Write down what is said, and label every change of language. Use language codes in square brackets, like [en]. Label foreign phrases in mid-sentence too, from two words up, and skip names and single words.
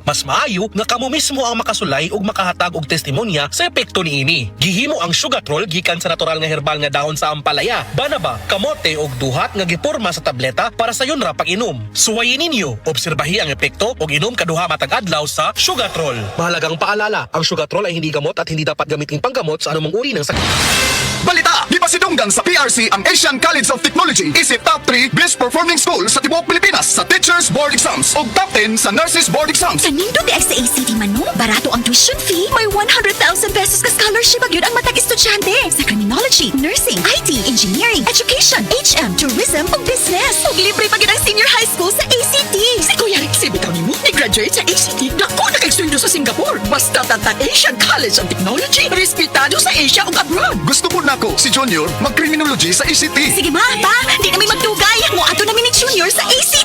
[ceb] Mas maayo nga kamo mismo ang makasulay ug makahatag og testimonya sa epekto niini. Gihimo ang Sugatrol gikan sa natural nga herbal nga dahon sa ampalaya, banaba, kamote ug duhat nga giporma sa tableta para sa yon ra pag-inom. Suwayin ninyo, obserbahi ang epekto ug inom kaduha matag adlaw sa Sugatrol. [tl] Mahalagang paalala, ang Sugatrol ay hindi gamot at hindi dapat gamitin panggamot sa anumang uri ng sakit. [ceb] Balita! Di ba sinunggan sa PRC ang Asian College of Technology? Isip top 3 best performing school sa tibuok Pilipinas sa Teachers Board Exams o top 10 sa Nurses Board Exams. Kanindo di sa ACT man no? Barato ang tuition fee. May 100,000 pesos ka scholarship agad ang matag estudyante sa criminology, nursing, IT, engineering, education, HM, tourism ug business. Ug libre pagid ang [en] senior high school [ceb] sa ACT. Si Kuya Rixie bitaw nimo ni-graduate sa ACT. Dako na kay sundo sa Singapore. Basta tatag Asian College of Technology. Respetado sa Asia ug abroad. Gusto po na ako, si Junior, mag-criminology sa ACT. Sige ma, pa, di kami magdugay. Mo ato namin ni Junior sa ACT.